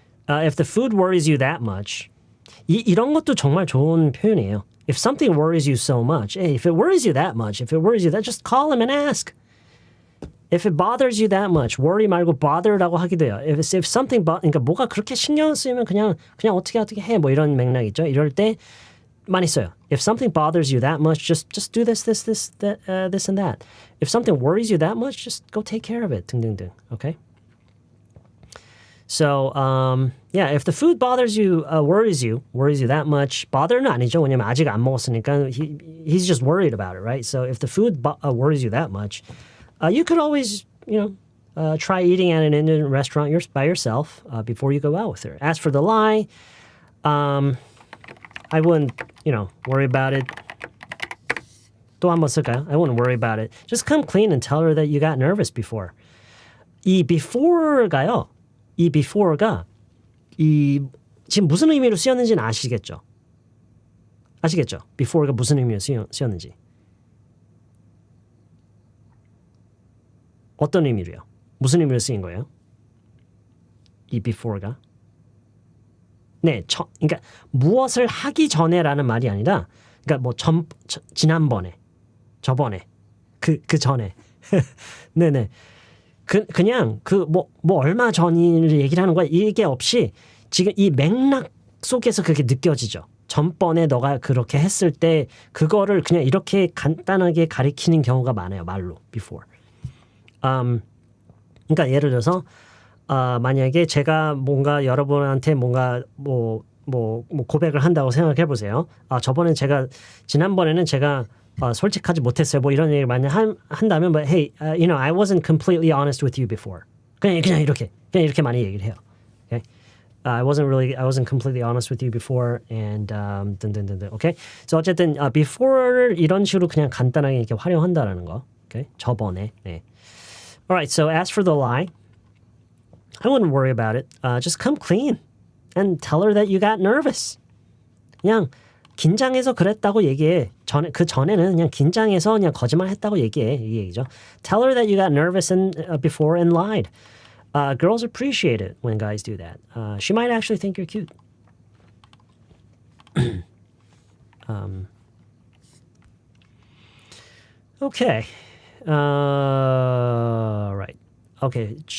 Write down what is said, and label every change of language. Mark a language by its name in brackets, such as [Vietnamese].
[English] If the food worries you that much, [Korean] 이런 것도 정말 좋은 표현이에요. [English] If something worries you so much, hey, if it worries you that much, if it worries you that, just call him and ask. If it bothers you that much, worry 말고 bother라고 [Korean] 하기도 해요. [English] If something, [Korean] 그러니까 뭐가 그렇게 신경 쓰이면 그냥 어떻게 해, 뭐 이런 맥락 있죠. 이럴 때 많이 써요. [English] If something bothers you that much, just do this, that, this and that. If something worries you that much, just go take care of it. [Korean] 등등등. Okay. [English] So, yeah, if the food bothers you, worries you that much, bother는 [Korean] 아니죠. 왜냐면 아직 안 먹었으니까 [English] he's just worried about it, right? So if the food worries you that much, you could always, try eating at an Indian restaurant by yourself before you go out with her. As for the lie, I wouldn't, worry about it. [Korean] 또 한번 쓸까요? [English] I wouldn't worry about it. Just come clean and tell her that you got nervous before. [Korean] 이 before가요. 이 before가 지금 무슨 의미로 쓰였는지는 아시겠죠? before가 무슨 의미로 쓰였는지. 어떤 의미로요? 무슨 의미로 쓰인 거예요? 이 before가? 네, 그러니까 무엇을 하기 전에라는 말이 아니라, 그러니까 뭐 지난번에, 저번에, 그 전에, 네네. 그냥 뭐 얼마 전을 얘기를 하는 거야. 이게 없이 지금 이 맥락 속에서 그게 느껴지죠. 전번에 너가 그렇게 했을 때 그거를 그냥 이렇게 간단하게 가리키는 경우가 많아요. 말로 before. 그러니까 예를 들어서 만약에 제가 뭔가 여러분한테 뭔가 뭐 고백을 한다고 생각해 보세요. 지난번에는 제가 솔직하지 못했어요. 뭐 이런 얘기를 만약 한다면, [English] but hey, I wasn't completely honest with you before. [Korean] 그냥 이렇게 많이 얘기를 해요. [English] Okay? I wasn't completely honest with you before, and [Korean] 등등등등. [English] Okay? [Korean] So 어쨌든 before를 이런 식으로 그냥 간단하게 이렇게 활용한다라는 거. Okay? 저번에. 네. [English] Alright, so as for the lie, I wouldn't worry about it. Just come clean and tell her that you got nervous. [Korean] 그냥 긴장해서 그랬다고 얘기해. 그 전에는 그냥 긴장해서 그냥 거짓말했다고 얘기해. 이 얘기죠. [English] Tell her that you got nervous before and lied. Girls appreciate it when guys do that. She might actually think you're cute. Okay. Right. Okay.